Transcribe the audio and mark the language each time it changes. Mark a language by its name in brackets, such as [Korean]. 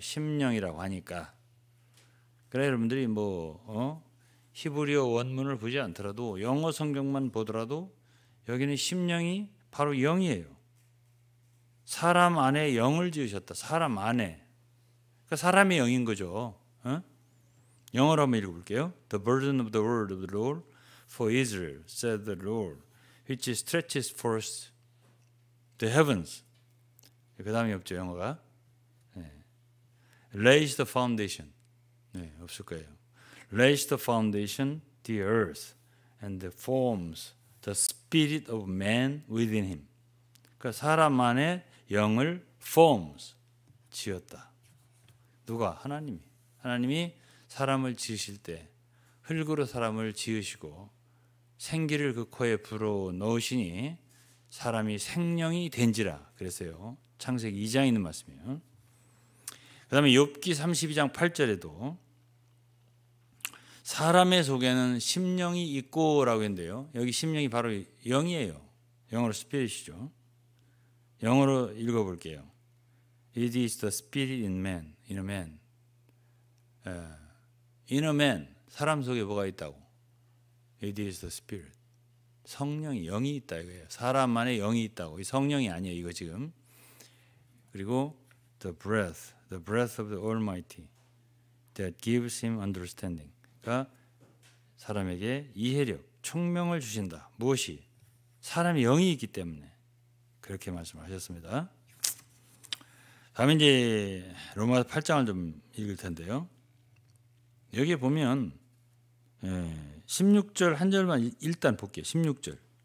[Korean] 심령이라고 하니까. 그래 여러분들이 히브리어 원문을 보지 않더라도 영어 성경만 보더라도 여기는 심령이 바로 영이에요. 사람 안에 영을 지으셨다. 사람 안에. 그러니까 사람의 영인 거죠. 영어로 한번 읽어볼게요. [English] The burden of the word of the Lord for Israel, said the Lord, which stretches forth the heavens. [Korean] 그 다음이 없죠, 영어가. [English] Lays the foundation. [Korean] 없을 거예요. [English] Lays the foundation, the earth, and forms the spirit of man within him. [Korean] 그러니까 사람 안에 영을 forms, 지었다. 누가? 하나님이 사람을 지으실 때 흙으로 사람을 지으시고 생기를 그 코에 불어 넣으시니 사람이 생명이 된지라 그랬어요. 창세기 2장에 있는 말씀이에요. 그 다음에 욥기 32장 8절에도 사람의 속에는 심령이 있고 라고 했는데요. 여기 심령이 바로 영이에요. 영어로 스피릿이죠. 영어로 읽어볼게요. [English] It is the spirit in man, in a man. In a man, [Korean] 사람 속에 뭐가 있다고? [English] It is the spirit. [Korean] 성령이, 영이 있다 이거예요. 사람 안에 영이 있다고. 이 성령이 아니에요, 이거 지금. 그리고 [English] the breath of the Almighty that gives him understanding. [Korean] 그러니까 사람에게 이해력, 총명을 주신다. 무엇이? 사람의 영이 있기 때문에 그렇게 말씀하셨습니다. 다음에 이제 로마서 8장을 좀 읽을 텐데요. 여기에 보면 16절 한 절만 일단 볼게요. 16절.